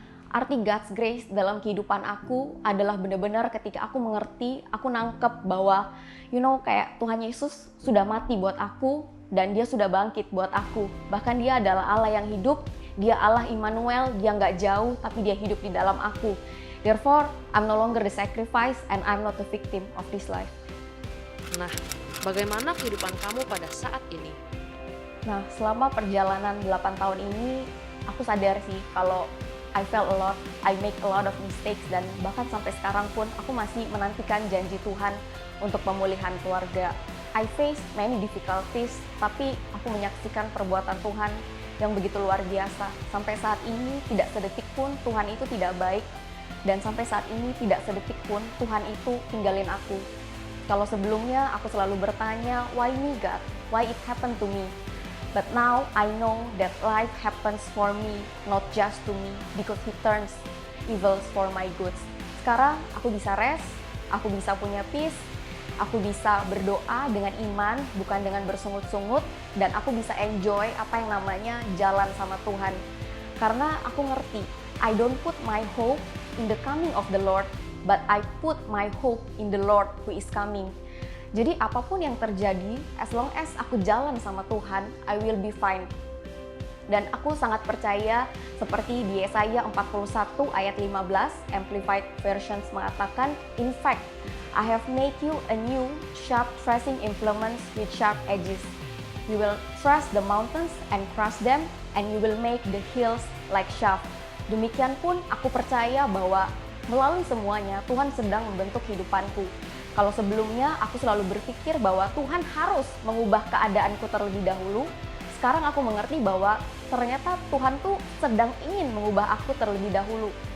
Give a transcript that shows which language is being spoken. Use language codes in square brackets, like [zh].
[id] Arti [en] God's grace [id] dalam kehidupan aku adalah benar-benar ketika aku mengerti, aku nangkep bahwa kayak Tuhan Yesus sudah mati buat aku dan Dia sudah bangkit buat aku. Bahkan Dia adalah Allah yang hidup, Dia Allah Immanuel, Dia nggak jauh tapi Dia hidup di dalam aku. [en] Therefore, I'm no longer the sacrifice and I'm not the victim of this life. [id] Nah, bagaimana kehidupan kamu pada saat ini? Nah, selama perjalanan 8 tahun ini, aku sadar sih kalau [en] I fail a lot, I make a lot of mistakes, [id] dan bahkan sampai sekarang pun aku masih menantikan janji Tuhan untuk pemulihan keluarga. [en] I face many difficulties, [id] tapi aku menyaksikan perbuatan Tuhan yang begitu luar biasa. Sampai saat ini tidak sedetik pun Tuhan itu tidak baik, dan sampai saat ini tidak sedetik pun Tuhan itu tinggalin aku. Kalau sebelumnya aku selalu bertanya, [en] why me God? Why it happened to me? But now I know that life happens for me, not just to me, because He turns evils for my goods. [id] Sekarang aku bisa rest, aku bisa punya peace, aku bisa berdoa dengan iman, bukan dengan bersungut-sungut, dan aku bisa enjoy apa yang namanya jalan sama Tuhan. Karena aku ngerti, [en] I don't put my hope in the coming of the Lord, but I put my hope in the Lord who is coming. [id] Jadi apapun yang terjadi, [en] as long as [id] aku jalan sama Tuhan, [en] I will be fine. [id] Dan aku sangat percaya seperti di Yesaya 41 ayat 15, [en] Amplified Versions [id] mengatakan, [en] in fact, I have made you a new sharp threshing implements with sharp edges. You will thresh the mountains and crush them, and you will make the hills like chaff. [id] Demikian pun aku percaya bahwa melalui semuanya Tuhan sedang membentuk hidupanku. Kalau sebelumnya aku selalu berpikir bahwa Tuhan harus mengubah keadaanku terlebih dahulu, sekarang aku mengerti bahwa ternyata Tuhan tuh sedang ingin mengubah aku terlebih dahulu.